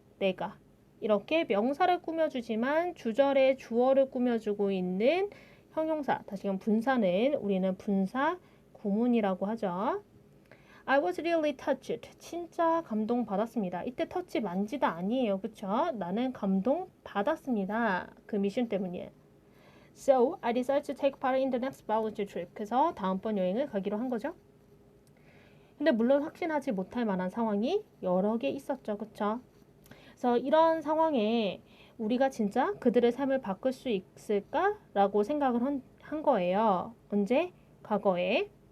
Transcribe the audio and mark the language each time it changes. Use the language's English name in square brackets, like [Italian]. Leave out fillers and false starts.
[Korean] 내가 이렇게 명사를 꾸며주지만 주절에 주어를 꾸며주고 있는 형용사, 다시금 분사는 우리는 분사 구문이라고 하죠. [English] I was really touched. [Korean] 진짜 감동받았습니다. 이때 터치 만지다 아니에요. 그쵸? 나는 감동받았습니다. 그 미션 때문이에요. [English] So, I decided to take part in the next volunteer trip. [Korean] 그래서 다음번 여행을 가기로 한 거죠. 근데 물론 확신하지 못할 만한 상황이 여러 개 있었죠. 그쵸? 그래서 이런 상황에 우리가 진짜 그들의 삶을 바꿀 수 있을까라고 생각을 한 거예요. 언제? 과거에.